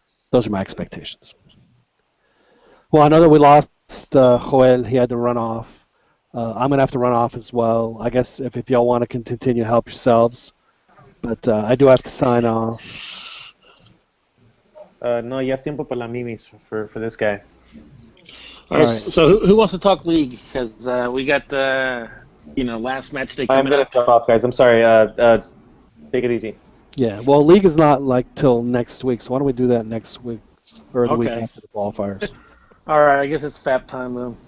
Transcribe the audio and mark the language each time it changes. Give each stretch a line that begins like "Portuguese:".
English: Those are my expectations. Well, I know that we lost Joel. He had to run off. I'm going to have to run off as well. I guess if y'all want to continue, help yourselves. But I do have to sign off.
Spanish: No, ya es tiempo para la mimis
English: for this guy. All right. So who wants to talk league? Because we got the last match day coming I'm going to jump off, guys. I'm sorry. Take it easy. Yeah. Well, league is not till next week, so why don't we do that next week or the week after the qualifiers? All right. I guess it's FAP time then.